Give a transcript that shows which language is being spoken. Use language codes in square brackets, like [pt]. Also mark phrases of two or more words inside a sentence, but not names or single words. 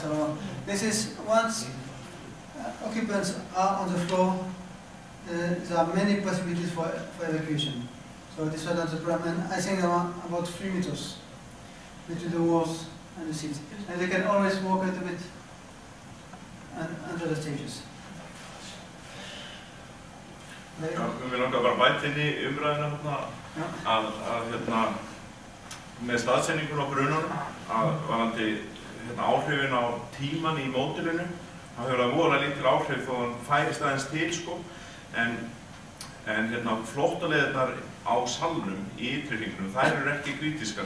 [en] So this is once occupants are on the floor, there are many possibilities for evacuation. So this was not the problem, and I think there are about 3 meters between the walls and the seats. And they can always walk a little bit under the stages. [is] Já, við langar bara að bæta inn í umræðina hérna, með staðsetningun á brunanum, að varðandi áhrifin á tíman í módelinu, það hefur voðalega lítil áhrif þó hann færist aðeins til, sko, en flóttaleiðirnar á salnum í ytri hringnum, þær eru ekki krítískar.